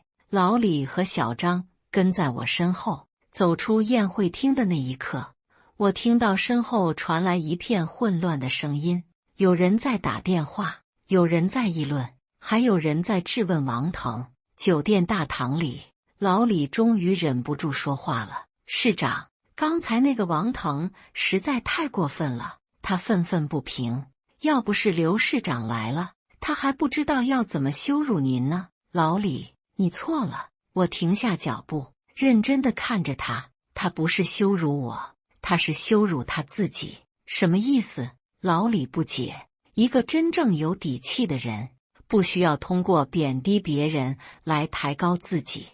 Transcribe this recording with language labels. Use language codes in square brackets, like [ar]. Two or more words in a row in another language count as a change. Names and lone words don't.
[zh] 老李和小張跟在我身後，走出宴會廳的那一刻，我聽到身後傳來一片混亂的聲音，有人在打電話，有人在議論，還有人在質問王騰。酒店大堂裡，老李終於忍不住說話了。市長，剛才那個王騰實在太過分了。他憤憤不平，要不是劉市長來了，他還不知道要怎麼羞辱您呢。老李，你錯了。我停下腳步，認真地看着他。他不是羞辱我，他是羞辱他自己。什麼意思？老李不解。一個真正有底氣的人，不需要通過貶低別人來抬高自己。